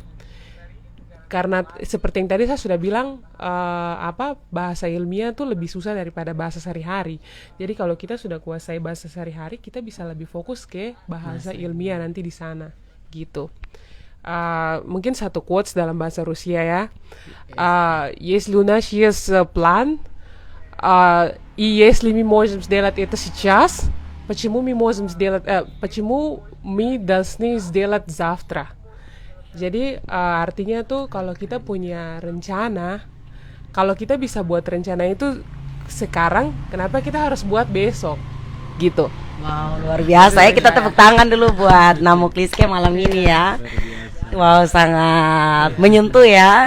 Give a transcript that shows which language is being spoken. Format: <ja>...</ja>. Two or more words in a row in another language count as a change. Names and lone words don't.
<id>Karena seperti yang tadi saya sudah bilang, bahasa ilmiah tuh lebih susah daripada bahasa sehari-hari. Jadi kalau kita sudah kuasai bahasa sehari-hari, kita bisa lebih fokus ke bahasa ilmiah nanti di sana, gitu. Mungkin satu quotes dalam bahasa Rusia ya.</id> <ru>Если у нас есть план, и если мы можем сделать это сейчас, почему мы должны сделать завтра?</ru> <id>Jadi artinya tuh kalau kita punya rencana, kalau kita bisa buat rencana itu sekarang, kenapa kita harus buat besok? Gitu. Wow, luar biasa ya. Kita tepuk tangan dulu buat Namuk Liske malam ini ya. Wow, sangat menyentuh ya.</id>